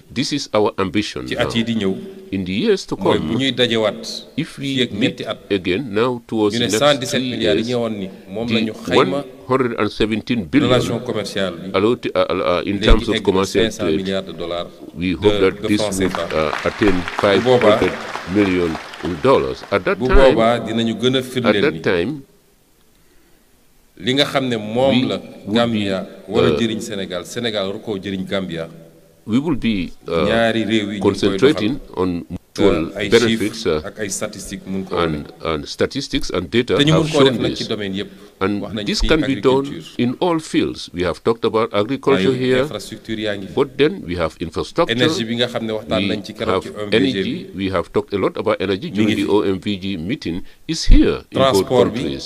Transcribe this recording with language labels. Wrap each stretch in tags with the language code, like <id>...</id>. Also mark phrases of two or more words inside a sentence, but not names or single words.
<en>This is our ambition now. In the years to come, if we meet again now towards the next 3 years, the 117 billion in terms of commercial trade, we hope that this would attain $500 million. At that time,</en> <wo>li nga xam ne moom la Gambia war a jëriñ Sénégal war koo jëriñ Gambia</wo> <en>we will be concentrating on mutual benefits and statistics and data have shown this. And this can be done in all fields. We have talked about agriculture here, but then we have infrastructure, we have energy, we have talked a lot about energy during the OMVG meeting, is here in both countries.</en>